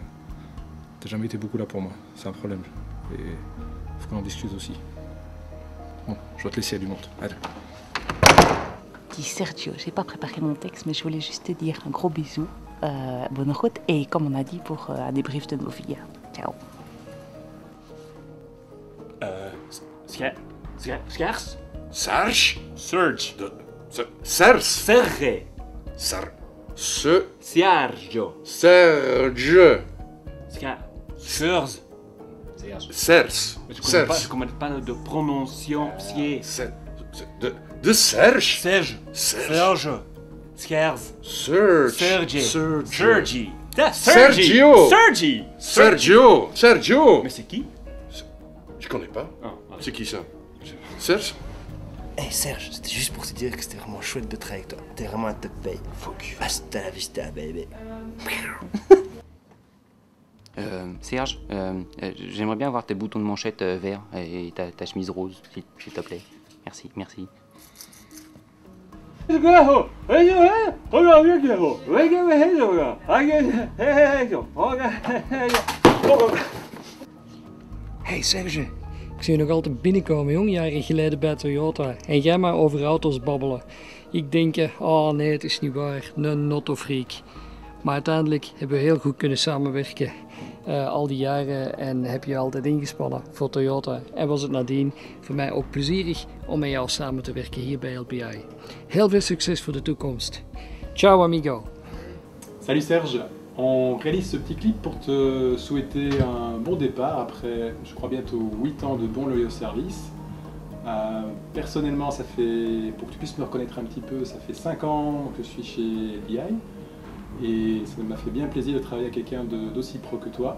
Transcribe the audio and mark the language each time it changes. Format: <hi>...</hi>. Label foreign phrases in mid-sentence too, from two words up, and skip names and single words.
<fr>t'as jamais été beaucoup là pour moi, c'est un problème. Et faut qu'on en discute aussi. Bon, je dois te laisser, il y a du monde. Allez. Dis Sergio, j'ai pas préparé mon texte, mais je voulais juste te dire un gros bisou, bonne route, et comme on a dit, pour un débrief de nos vies. Ciao. Serge? Serge. Serge. Serge. Serge. Sergio. Serge. Serge. Serge. Je connais pas de prononciation. De Serge. Serge. Serge. Serge. Serge. Sergi. Serge. Sergio. Sergio. Sergi. Sergio. Sergio. Mais c'est qui? Je connais pas. Ah, C'est qui ça? Serge. Hey Serge, c'était juste pour te dire que c'était vraiment chouette de travailler avec toi. T'es vraiment un top paye.</fr> <en>Fuck.</en> <es>Hasta la vista, baby.</es> <fr>Serge, j'aimerais bien voir tes boutons de manchette verts et ta chemise rose, s'il te plaît. Merci, merci. Hey Serge,</fr> <nl>ik zie je nog altijd binnenkomen, jong, jaren geleden bij Toyota. En jij maar over auto's babbelen. Ik denk, oh nee, het is niet waar, een autofreak. Maar uiteindelijk hebben we heel goed kunnen samenwerken. Al die jaren en heb je altijd ingespannen voor Toyota. En was het nadien voor mij ook plezierig om met jou samen te werken hier bij LBI. Heel veel succes voor de toekomst.</nl> <es>Ciao amigo.</es> <fr>Salut Serge, on réalise ce petit clip pour te souhaiter un bon départ après, je crois, bientôt 8 ans de bons loyaux services. Personnellement, ça fait, pour que tu puisses me reconnaître un petit peu, ça fait 5 ans que je suis chez LBI. Et ça m'a fait bien plaisir de travailler avec quelqu'un d'aussi pro que toi.</fr>